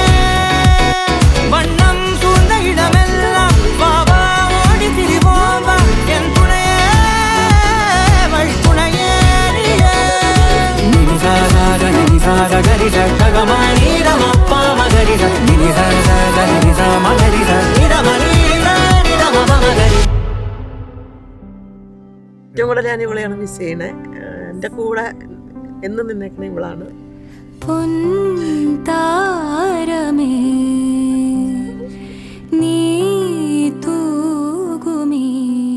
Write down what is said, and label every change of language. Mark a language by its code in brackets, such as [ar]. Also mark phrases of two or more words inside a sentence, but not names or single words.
[ta] வண்ணம் சூழ்ந்த இடமெல்லாம் வா வா ஓடி திரிவோம் வா என் துணையே வழி துணையே. நினிசாக நினிசாக கரிச ககமானிரம் அப்பா மகரிச நினிசாக கரிச மகரிச நிரமனீர நிரம மகரி. [ml] ഏറ്റവും കൂടുതൽ ഞാൻ ഇവളെയാണ് മിസ് ചെയ്യണേ. എൻ്റെ കൂടെ എന്നും നിന്നേക്കണ ഇവളാണ്. പൊൻതാരമേ നീ തൂകുമീ